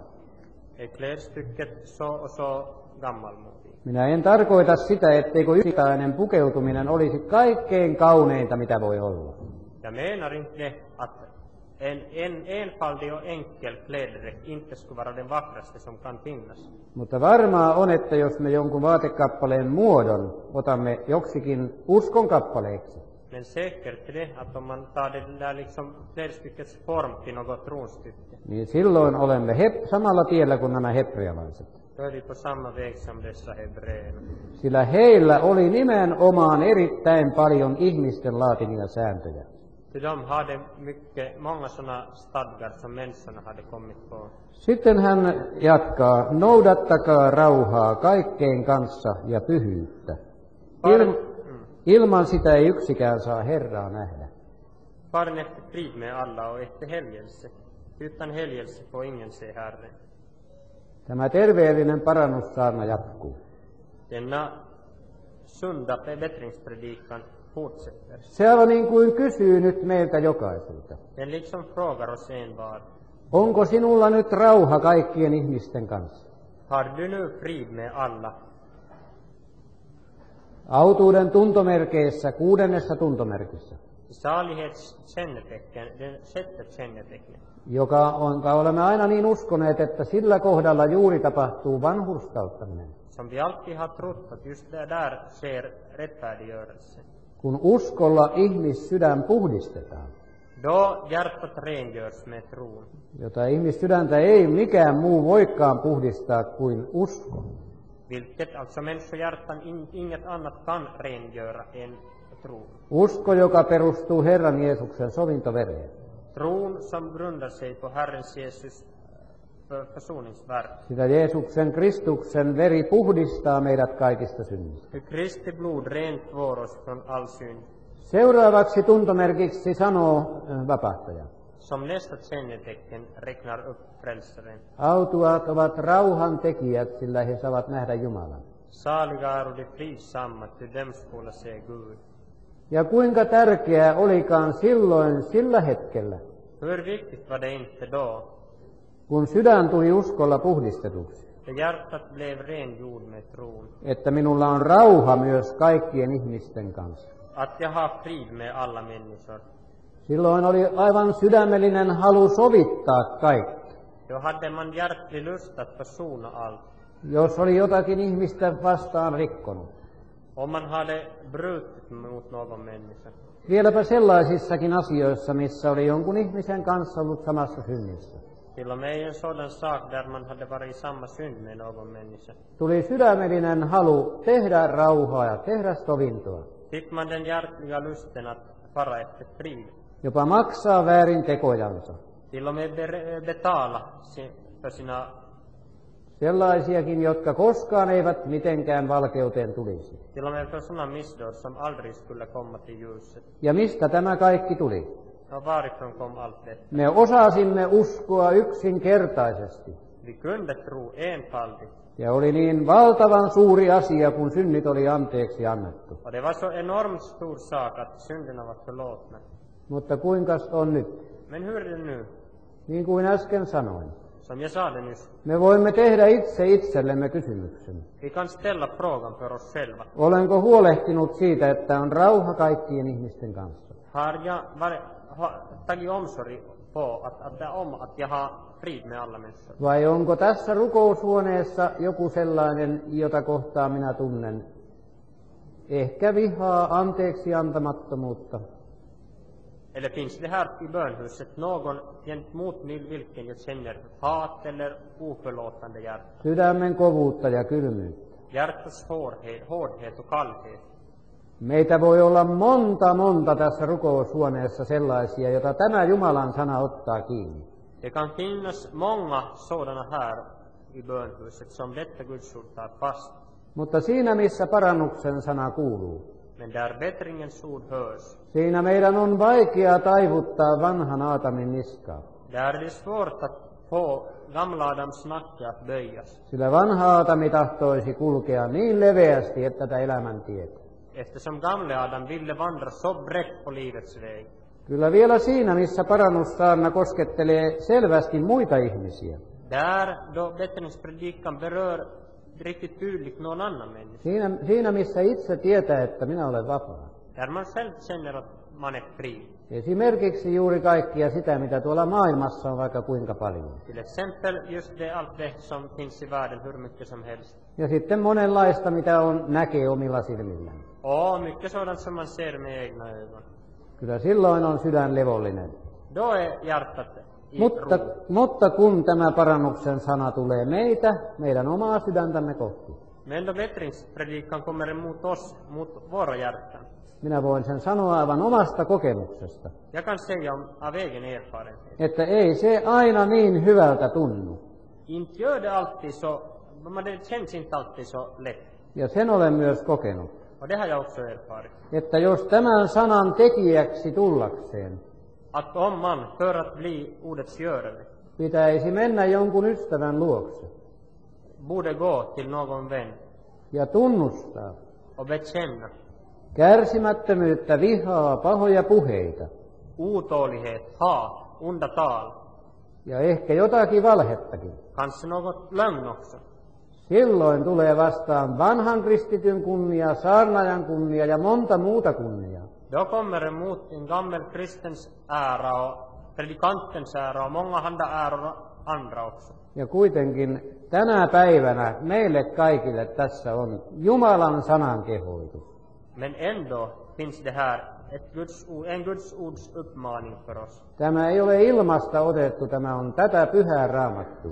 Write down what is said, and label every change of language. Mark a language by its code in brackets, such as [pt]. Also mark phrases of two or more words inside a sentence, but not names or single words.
[sv] Är klädstycket så gammalmodig? [fi] Minä en tarkoita sitä, etteikö yksittäinen pukeutuminen olisi kaikkein kauneinta, mitä voi olla. [sv] Jag menar inte att en enfaldig och enkel klädedräkt inte skulle vara den vackraste som kan finnas. [fi] Mutta varmaa on, että jos me jonkun vaatekappaleen muodon otamme joksikin uskon kappaleeksi, [sv] Men säkert är det att om man tar det där liksom klädstyckets form till något tronstycke, [fi] niin silloin olemme samalla tiellä kuin nämä hebrealaiset. [sv] då är vi på samma väg som dessa hebreerna. [fi] Sillä heillä oli nimenomaan erittäin paljon ihmisten laatimia sääntöjä. [sv] Till de hade många sådana stadgar som människorna hade kommit på. [fi] Sitten hän jatkaa, noudattakaa rauhaa kaikkeen kanssa ja pyhyyttä. Ilman sitä ei yksikään saa Herraa nähdä. [sv] Faren efter frid med alla och efter helgelse. Utan helgelse får ingen se Herren. [fi] Tämä terveellinen parannussaarna jatkuu. [sv] Denna sunda bättringspredikan fortsätter. [fi] Se aivan niin kuin kysyy nyt meiltä jokaiselta. [sv] Den liksom frågar oss envar. [fi] Onko sinulla nyt rauha kaikkien ihmisten kanssa? [sv] Har du nu frid med alla? [fi] Autuuden tuntomerkeissä, 6. tuntomerkissä, [sv] Salighetskännetecken, den sjätte kännetecknet. [fi] jonka olemme aina niin uskoneet, että sillä kohdalla juuri tapahtuu vanhurskauttaminen. [sv] Som vi alltid har trott att just där sker rättfärdiggörelse. [fi] Kun uskolla ihmissydän puhdistetaan, [sv] Då hjärtat rengörs med tron. [fi] jota ihmissydäntä ei mikään muu voikaan puhdistaa kuin usko. [sv] Vilket alltså människohjärtan inget annat kan rengöra än tron. [fi] Usko, joka perustuu Herran Jeesuksen sovintovereen. [sv] Tron som grundar sig på Herrens Jesus försoningsverk. [fi] Sillä Jeesuksen Kristuksen veri puhdistaa meidät kaikista synnistä. [sv] För Kristi blod rent tvår oss från all synd. [fi] Seuraavaksi tuntomerkiksi sanoo vapahtaja. [sv] Som nästa kännetecken räknar upp frälsaren. [fi] Autuaat ovat rauhan tekijät, sillä he saavat nähdä Jumalan. [sv] Saliga är de fridsamma, ty dem skola se Gud. [fi] Ja kuinka tärkeää olikaan silloin sillä hetkellä, [sv] Hur viktigt var det inte då? [fi] kun sydän tuli uskolla puhdistetuksi, [sv] För hjärtat blev rengjord med tron. [fi] että minulla on rauha myös kaikkien ihmisten kanssa. [sv] Att jag har frid med alla människor. [fi] Silloin oli aivan sydämellinen halu sovittaa kaikki. [sv] Då hade man hjärtlig lust att försona allt. [fi] Jos oli jotakin ihmistä vastaan rikkonut. [sv] Om man hade brutit mot någon människa. [fi] Vieläpä sellaisissakin asioissa, missä oli jonkun ihmisen kanssa ollut samassa synnissä. [sv] Till och med i en sådan sak där man hade varit i samma synd med någon människa. [fi] Tuli sydämellinen halu tehdä rauhaa ja tehdä sovintoa. [sv] Fick man den hjärtliga lusten att fara efter frid. [fi] Jopa maksaa väärin tekojansa. [sv] Till och med betala för sina. [fi] Sellaisiakin, jotka koskaan eivät mitenkään valkeuteen tulisi. [sv] Till och med för sådana missdåd som aldrig skulle komma till ljuset. [fi] Ja mistä tämä kaikki tuli? [sv] Och varifrån kom allt detta? [fi] Me osasimme uskoa yksinkertaisesti. [sv] Vi kunde tro enfaldigt. [fi] Ja oli niin valtavan suuri asia, kun synnit oli anteeksi annettu. [sv] Och det var så enormt stor sak att synderna var förlåtna. [fi] Mutta kuinkas on nyt? [sv] Men hur är det nu? [fi] Niin kuin äsken sanoin. [sv] Som jag sa det nyss. [fi] Me voimme tehdä itse itsellemme kysymyksen. [sv] Vi kan ställa frågan för oss själva. [fi] Olenko huolehtinut siitä, että on rauha kaikkien ihmisten kanssa? [sv] Har jag tagit omsorg på att jag har frid med alla människor? [fi] Vai onko tässä rukoushuoneessa joku sellainen, jota kohtaan minä tunnen? Ehkä vihaa, anteeksi antamattomuutta. [sv] Eller finns det här i bönhuset någon gentemot vilken jag känner hat eller oförlåtande hjärta? [fi] Sydämen kovuutta ja kylmyyttä. [sv] Hjärtats hårdhet och kallhet. [fi] Meitä voi olla monta tässä rukoushuoneessa sellaisia, jota tämä Jumalan sana ottaa kiinni. [sv] Det kan finnas många sådana här i bönhuset som detta Guds ord tar fast. [fi] Mutta siinä, missä parannuksen sana kuuluu, [sv] Men där bättringens ord hörs, [fi] siinä meidän on vaikea taivuttaa vanhan Aatamin niskaa. [sv] där är det svårt att få gamla Adams nacke att böjas. [fi] Sillä vanha Aatami tahtoisi kulkea niin leveästi, että tätä elämäntietä. [sv] Eftersom gamle Adam ville vandra så brett på livets väg. [fi] Kyllä vielä siinä, missä parannussaarna koskettelee selvästi muita ihmisiä. [sv] Där då bättringspredikan berör riktigt tydligt någon annan människa. [fi] Siinä missä itse tietää, että minä olen vapaa. [sv] Där man själv känner att man är fri. [fi] Esimerkiksi juuri kaikkia sitä, mitä tuolla maailmassa on vaikka kuinka paljon. [sv] Till exempel just allt det som finns i världen hur mycket som helst. [fi] Ja sitten monenlaista, mitä näkee omilla silmillään. [sv] Och mycket sådant som man ser med egna ögon. [fi] Kyllä silloin on sydän levollinen. [sv] Då är hjärtat i ro. [fi] Mutta kun tämä parannuksen sana tulee meidän omaa sydäntämme kohti. [sv] Men då bättringspredikan kommer emot oss, mot våra hjärtan. [fi] Minä voin sen sanoa aivan omasta kokemuksesta. [sv] Jag kan säga av egen erfarenhet. [fi] Että ei se aina niin hyvältä tunnu. [sv] Inte gör det alltid så, men det känns inte alltid så lätt. [fi] Ja sen olen myös kokenut. [sv] Och det har jag också erfarit. [fi] Että jos tämän sanan tekijäksi tullakseen [sv] Att om man, för att bli ordets görare, [fi] pitäisi mennä jonkun ystävän luokse [sv] borde gå till någon vän [fi] ja tunnustaa [sv] och bekänna [fi] kärsimättömyyttä, vihaa, pahoja puheita [sv] otålighet, hat, onda tal, [fi] ja ehkä jotakin valhettakin. [sv] kanske något lögn också. [fi] Silloin tulee vastaan vanhan kristityn kunnia, saarnaajan kunnia ja monta muuta kunniaa. [sv] Då kommer emot en gammal kristens ära och predikantens ära och många andra också. [fi] Ja kuitenkin tänä päivänä meille kaikille tässä on Jumalan sanan kehoitus. [sv] Men ändå finns det här en Guds ords uppmaning för oss. [fi] Tämä ei ole ilmasta otettu, tämä on tätä pyhää Raamattua.